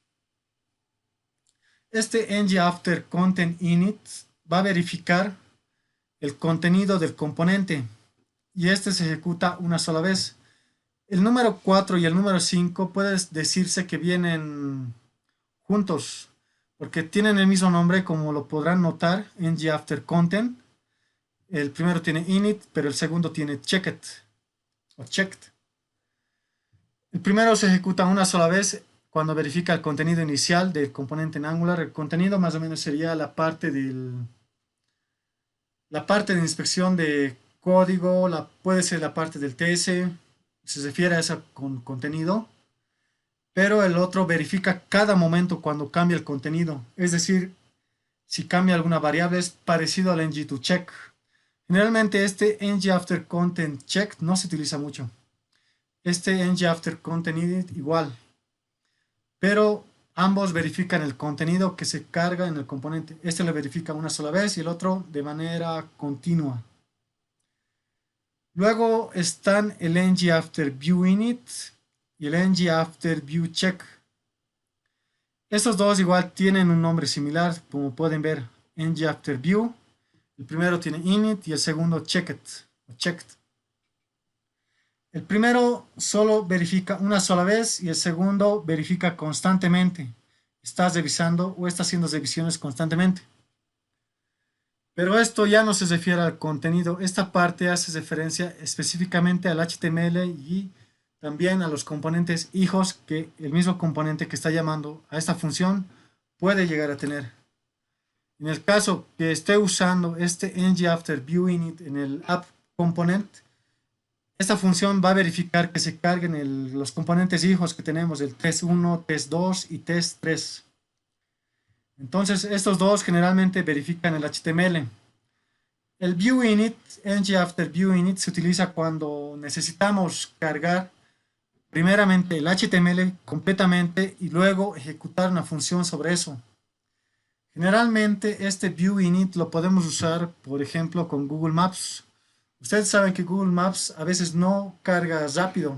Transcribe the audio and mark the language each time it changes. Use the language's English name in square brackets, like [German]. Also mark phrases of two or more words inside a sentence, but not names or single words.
[Spanish] Este ngAfterContentInit va a verificar el contenido del componente. y este se ejecuta una sola vez. El número 4 y el número 5 puede decirse que vienen juntos, porque tienen el mismo nombre, como lo podrán notar, ng after content. El primero tiene init, pero el segundo tiene checked o checked. El primero se ejecuta una sola vez cuando verifica el contenido inicial del componente en Angular. El contenido más o menos sería la parte de inspección de código, puede ser la parte del TS, se refiere a ese contenido, pero el otro verifica cada momento cuando cambia el contenido, es decir, si cambia alguna variable es parecido al ng2check. Generalmente este ng-after-content-check no se utiliza mucho. Este ng-after-content-init igual, pero ambos verifican el contenido que se carga en el componente. Este lo verifica una sola vez y el otro de manera continua. Luego están el ng-after-view-init y el ng-after-view-check. Estos dos igual tienen un nombre similar, como pueden ver, ng-after-view. El primero tiene init y el segundo checked. El primero solo verifica una sola vez y el segundo verifica constantemente. Estás revisando o está haciendo revisiones constantemente. Pero esto ya no se refiere al contenido. Esta parte hace referencia específicamente al HTML y también a los componentes hijos que el mismo componente que está llamando a esta función puede llegar a tener. En el caso que esté usando este ng-after-view-init en el app component, esta función va a verificar que se carguen los componentes hijos que tenemos, el test1, test2 y test3. Entonces estos dos generalmente verifican el HTML. El viewInit, ng-after-view-init, se utiliza cuando necesitamos cargar primeramente el HTML completamente y luego ejecutar una función sobre eso. Generalmente este viewInit lo podemos usar, por ejemplo, con Google Maps. Ustedes saben que Google Maps a veces no carga rápido.